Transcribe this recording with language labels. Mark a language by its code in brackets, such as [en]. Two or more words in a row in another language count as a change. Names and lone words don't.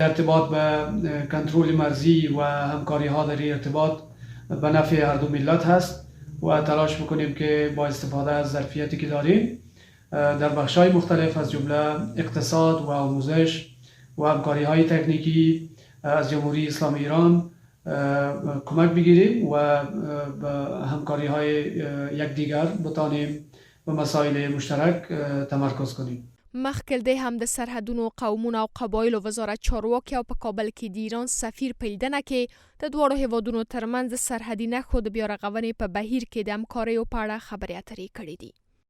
[fa] ارتباط به کنترل مرزی و همکاری ها در ارتباط به نفع هر دو ملت هست و تلاش میکنیم که با استفاده از ظرفیتی که داریم در بخش‌های مختلف از جمله اقتصاد و آموزش و همکاری های تکنیکی از جمهوری اسلامی ایران کمک بگیریم و به همکاری های یکدیگر بتانیم به مسائل مشترک تمرکز کنیم. [ps] مخکې دې هم د سرحدونو، قومونو او قبایلو وزارت چارواکي او په کابل کې د ایران سفیر په لیدنه کې د دواړو هیوادونو ترمنځ د سرحدي نښو د بیارغونې په بهیر کې د همکاریو په اړه خبرې اترې کړې دي.